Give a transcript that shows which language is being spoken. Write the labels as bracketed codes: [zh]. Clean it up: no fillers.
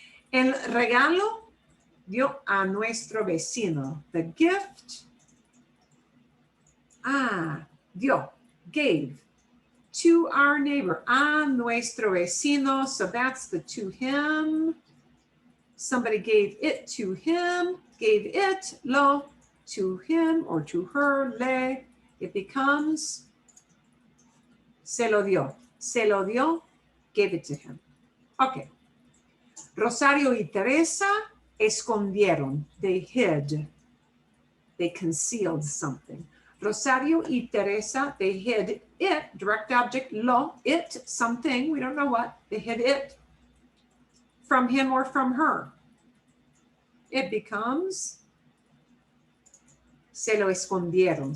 [es] El regalo dio a nuestro vecino. [en] The gift, dio, gave to our neighbor, [es] a nuestro vecino. [en] So that's the to him. Somebody gave it to him, gave it, lo, to him or to her, le. It becomes [es] se lo dio. Se lo dio, [en] gave it to him. Okay. [es] Rosario y Teresa escondieron. [en] They hid. They concealed something. Rosario y Teresa, they hid it, direct object, lo, it, something, we don't know what. They hid it from him or from her. It becomes [es] se lo escondieron.